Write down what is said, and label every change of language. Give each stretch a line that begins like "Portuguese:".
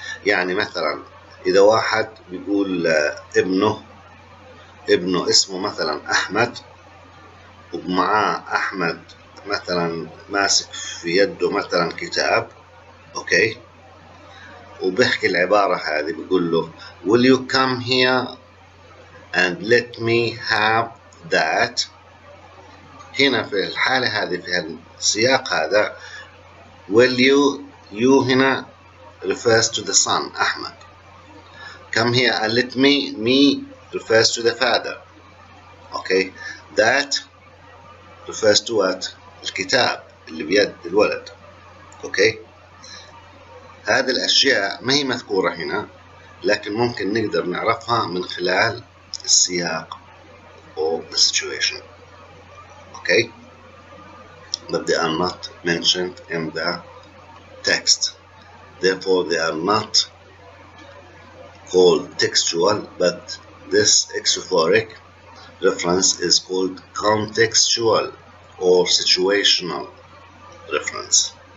Arabic: يعني مثلا إذا واحد بيقول ابنه اسمه مثلا أحمد، ومعاه أحمد مثلا ماسك في يده مثلا كتاب، أوكي، وبيحكي العبارة هذه، بيقول له
English: will you come here and let me have that.
Arabic: هنا في الحالة هذه، في السياق هذا،
English: will you
Arabic: هنا
English: refers to the son
Arabic: أحمد.
English: come here and let me refers to the father. okay, that refers to what?
Arabic: الكتاب اللي بيد الولد. okay, هذه الأشياء ما هي مذكورة هنا، لكن ممكن نقدر نعرفها من خلال السياق
English: or the situation. okay, but they are not mentioned in the text, therefore they are not called textual, but this exophoric reference is called contextual or situational reference.